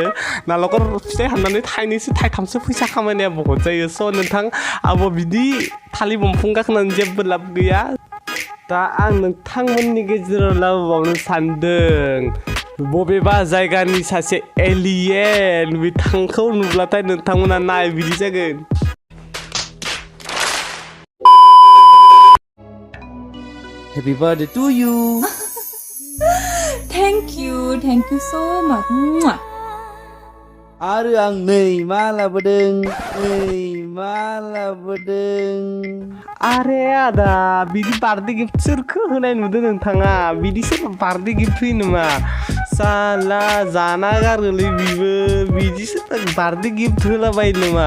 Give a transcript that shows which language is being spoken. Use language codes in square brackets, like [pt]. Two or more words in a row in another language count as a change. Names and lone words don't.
[brx] नालेंखर फिथाइ हाननानै थाइनैसो थाइथामसो फैसा खामायनाया बहुत जायो। स' नोंथां आब' बिदि थालिर दंफां गाखोनानै जेबो लाब गैया। दा आं नोंथांमोननि गेजेराव लाबोबावनो सानदों बबेबा जायगानि सासे एलियेन बिथांखौ नुब्लाथाय नोंथांमोना नाय बिदि जागोन। [en] Happy birthday to you. Thank you so much. [brx] आरो आं नै मा लाबोदों आरे आदा बिदि [en] birthday gift [brx] सोरखौ होनाय नुदों नोंथाङा? बिदि सोरबा [en] birthday gift [brx] होयो नामा? साला जाना गारगोनलै बिबो बिदि सोरबा [en] birthday gift [brx] होलाबायो नामा?